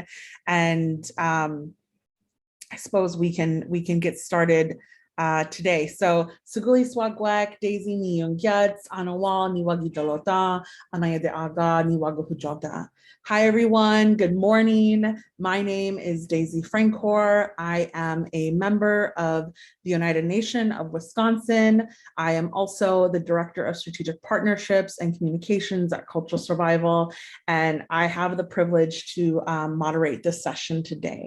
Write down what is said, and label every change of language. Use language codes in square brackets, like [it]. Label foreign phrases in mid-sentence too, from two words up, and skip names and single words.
[en] And I suppose we can get started today. [one] So Suguli Swagwak, Daisee ni Yungyats, Anawal, Niwagi Dalota, Anaya de Aga, Niwago Hujota. [en] Hi, everyone. Good morning. My name is Daisee Francour. I am a member of the Oneida Nation of Wisconsin. I am also the Director of Strategic Partnerships and Communications at Cultural Survival, and I have the privilege to moderate this session today.